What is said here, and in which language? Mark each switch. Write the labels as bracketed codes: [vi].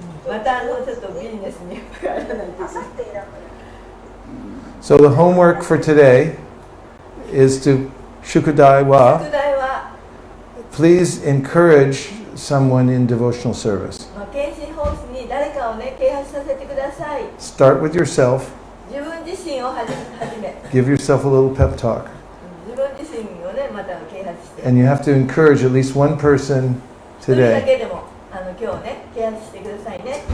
[ja] またちょっとビジネスに入らないといけない。明後日だから。 [en] So the homework for today is to [ja] Shukadai wa. 宿題は、 [en] Please encourage someone in devotional service. [ja] 献身方針に誰かをね啓発させてください。 [en] Start with yourself. [ja] 自分自身をはじめ、 [en] Give yourself a little pep talk. [ja] 自分自身をねまた啓発して。 [en] And you have to encourage at least one person [ja] 一人だ [en] today [ja] けでも今日ね啓発してくださいね。